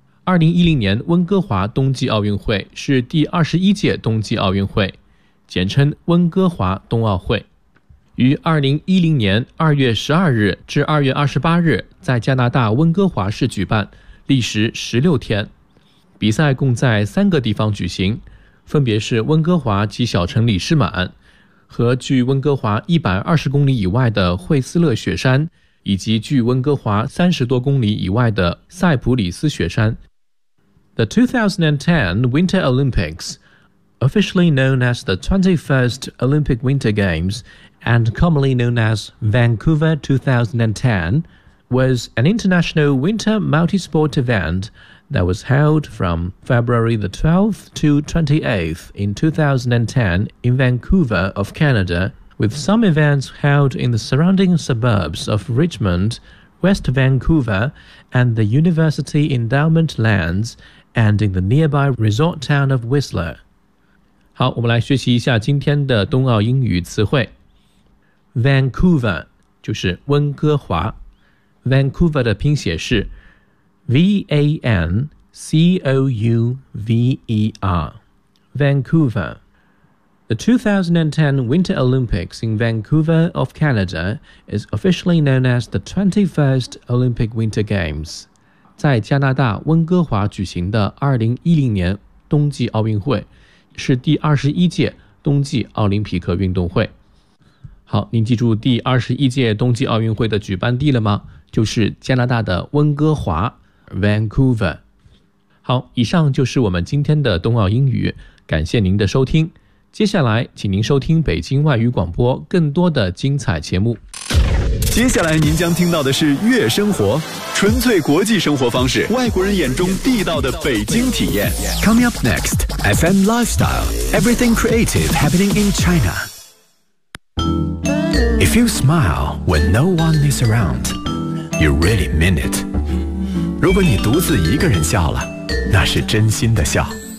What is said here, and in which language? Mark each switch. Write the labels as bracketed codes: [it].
[zh] 2010年温哥华冬季奥运会是第21届冬季奥运会，简称温哥华冬奥会，于2010年2月12日至2月28日在加拿大温哥华市举办，历时16天。比赛共在三个地方举行，分别是温哥华及小城里士满，和距温哥华120公里以外的惠斯勒雪山，以及距温哥华30多公里以外的塞普里斯雪山。 [en] The 2010 Winter Olympics, officially known as the 21st Olympic Winter Games and commonly known as Vancouver 2010, was an international winter multi-sport event that was held from February the 12th to 28th in 2010 in Vancouver of Canada,with some events held in the surrounding suburbs of Richmond, West Vancouver, and the University Endowment Lands, and in the nearby resort town of Whistler. [zh] 好，我们来学习一下今天的冬奥英语词汇。 Vancouver 就是温哥华。Vancouver 的拼写是 V-A-N-C-O-U-V-E-R. Vancouver. [en] The 2010 Winter Olympics in Vancouver of Canada is officially known as the 21st Olympic Winter Games. [zh] 在加拿大温哥华举行的2010年冬季奥运会是第21届冬季奥林匹克运动会。好，您记住第21届冬季奥运会的举办地了吗？就是加拿大的温哥华 Vancouver. 好，以上就是我们今天的冬奥英语，感谢您的收听。接下来请您收听北京外语广播更多的精彩节目。接下来您将听到的是月生活，纯粹国际生活方式，外国人眼中地道的北京体验。 [en] Coming up next, FM Lifestyle, Everything Creative Happening in China. If you smile when no one is around, you really mean it. [zh] 如果你独自一个人笑了，那是真心的笑。